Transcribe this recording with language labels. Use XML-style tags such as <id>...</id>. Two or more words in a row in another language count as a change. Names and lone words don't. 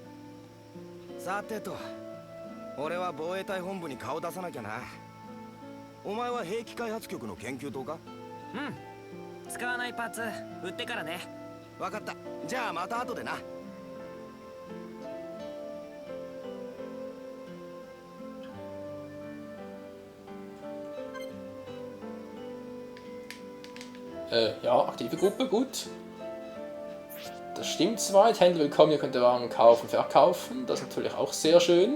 <ja>さてと. 俺は防衛隊本部に顔出さなきゃな。 お前は兵器開発局の研究棟か？使わないパーツ売ってからね。分かった。じゃあまた後でな。</ja> <de>Ja, aktive Gruppe, gut. Das stimmt soweit. Händler willkommen, ihr könnt Waren kaufen, verkaufen. Das ist natürlich auch sehr schön.</de>